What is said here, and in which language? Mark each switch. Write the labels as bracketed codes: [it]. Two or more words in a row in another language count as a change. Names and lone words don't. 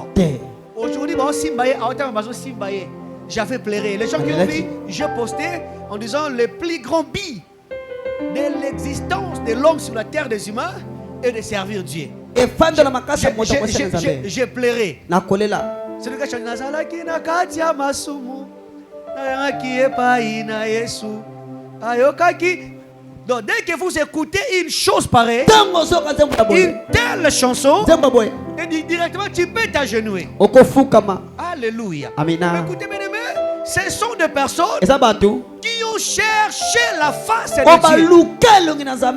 [fr] Aujourd'hui, j'avais pleuré. Les gens qui ont vu, j'ai posté en disant le plus grand bi de l'existence de l'homme sur la terre des humains est de servir Dieu. J'ai pleuré. C'est le gars qui chante [ln] Nazalaki na katia masumu na [fr] qui est pas [ln] ina Yesu ayokaki. [fr] Donc dès que vous écoutez une chose pareille, une telle chanson, et directement tu peux t'agenouiller. Alléluia. Écoutez mes amis, ce sont des personnes qui ont cherché la face de Dieu.